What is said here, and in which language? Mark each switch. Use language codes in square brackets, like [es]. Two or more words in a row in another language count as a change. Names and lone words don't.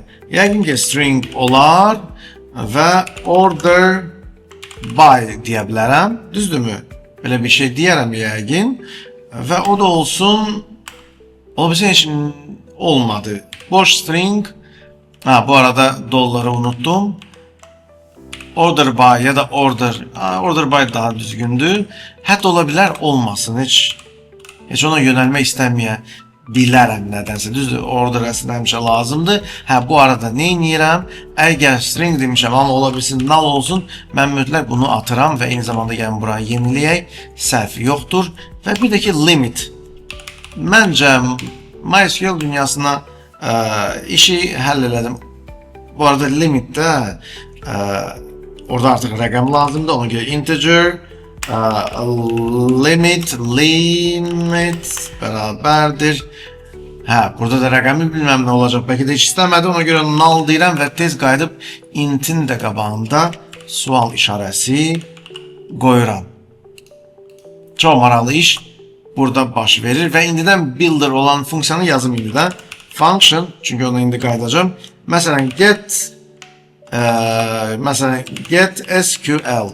[az] Yəqin ki, string olar və [en] order by [az] deyə bilərəm, düzdürmü? Belə bir şey deyərəm yəqin və o da olsun, o bizim heç olmadı. Boş string, bu arada dolları unuttum. [en] Order by [az] ya da [en] order by [az] daha düzgündür. Hətta ola bilər olmasın, heç ona yönəlmək istəməyə bilərəm nədənsə. Düzdür, order əslində həmişə lazımdır. Bu arada nə edirəm? Əgər string demişəm, amma ola bilsin null olsun, mən mütləq bunu atıram və eyni zamanda gəlin bura yeniləyək. Səhv yoxdur. Və bir də ki limit. Məncə MySQL dünyasına işi həll elədim. Bu arada limitdə orada artıq rəqəm lazımdır. Ona görə integer limit beraberdir. Ha, burada da rəqəmi [tr] bilmem ne olacak. Belki de hiç istemedi. [az] Ona göre null deyirəm və tez qayıdıb intin də qabağında sual işarəsi qoyuram. Çox maraqlı iş burada baş verir və indidən builder olan funksiyanı yazım indidən. Function, çünki ona indi qayıdacağım. Məsələn, [en] get SQL.